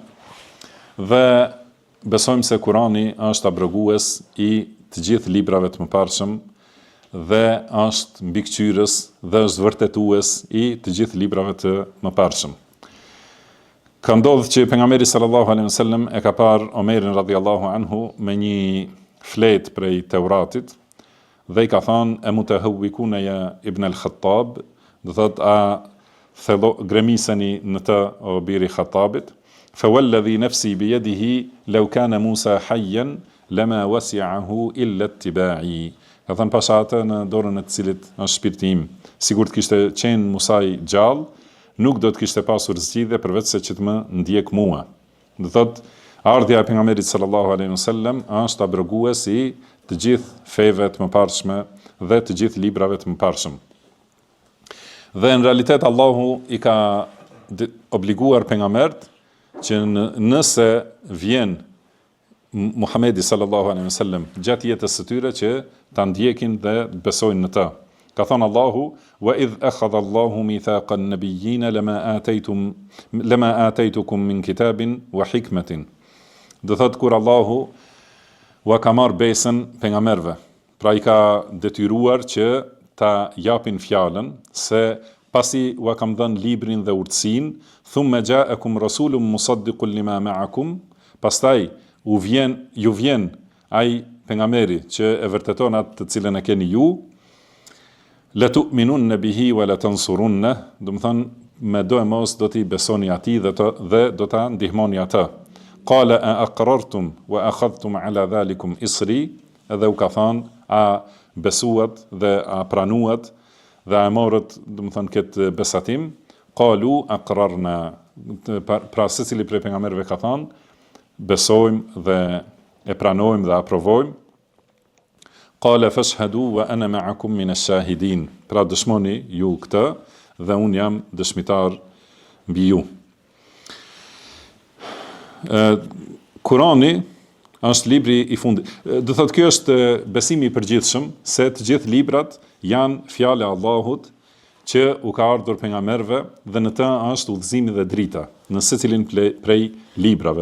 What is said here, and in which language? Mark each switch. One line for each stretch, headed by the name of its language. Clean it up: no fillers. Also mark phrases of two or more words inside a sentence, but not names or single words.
Albanian: Dhe besojmë se Kurani është abrogues i të gjithë librave të mëparshëm dhe është mbikëqyrës dhe është vërtetues i të gjithë librave të mëparshëm. Ka ndodhur që pejgamberi
Arabic: صلى الله عليه وسلم
Albanian: e ka parë Omerin
Arabic: رضي الله عنه
Albanian: me një fletë prej Teuratit dhe i ka thënë e
Arabic: متهوكون يا ابن الخطاب,
Albanian: do thot a gremiseni në të o biri Khattabit,
Arabic: فوالذي نفسي بيده لو كان موسى حيا لما وسعه إلا اتباعي.
Albanian: Ka thënë pasha atë në dorën e të cilit është shpirti im, sigurt kishte qenë Musa i gjallë, nuk do të kishte pasur zgjidhje përveç se që të më ndjek mua. Do thot ardhja e pejgamberit
Arabic: صلى الله عليه وسلم
Albanian: është abrogues i të gjithë feve të mëparshme dhe të gjithë librave të mëparshëm. Dhe në realitet Allahu i ka obliguar pejgambert që nëse vjen Muhamedi
Arabic: صلى الله عليه وسلم
Albanian: gjatë jetës së tyre që ta ndjekin dhe besojnë në të. Ka thënë Allahu:
Arabic: "وإذ أخذ الله ميثاق النبيين لما آتيتكم من كتاب وحكمة."
Albanian: Do thotë kur Allahu u ka marrë besën pejgamberëve, pra i ka detyruar që ta japin fjalën se pasi u kam dhënë librin dhe urtësinë,
Arabic: ثم جاءكم رسول مصدق لما معكم,
Albanian: pastaj ju vjen ai pejgamberi që e vërteton atë të cilën e keni ju,
Arabic: لتؤمنن به ولتنصرن,
Albanian: do të thonë me do e mos do t'i besoni atij dhe do ta ndihmoni atë.
Arabic: قال أأقررتم وأخذتم على ذلكم إصري,
Albanian: edhe u ka thënë a besuat dhe a pranuat dhe a morët, do të thonë këtë besatim.
Arabic: قالوا أقررنا,
Albanian: pra secili prej pejgamberëve ka thënë besojmë dhe e pranojmë dhe aprovojmë.
Arabic: قال فاشهدوا وأنا معكم من الشاهدين,
Albanian: pra dëshmoni ju këtë dhe unë jam dëshmitar mbi ju. Kurani është libri i fundit. Do thotë kjo është besimi i përgjithshëm se të gjithë librat janë fjala e Allahut që u ka ardhur pejgamberëve dhe në të është udhëzimi dhe drita në secilin prej librave.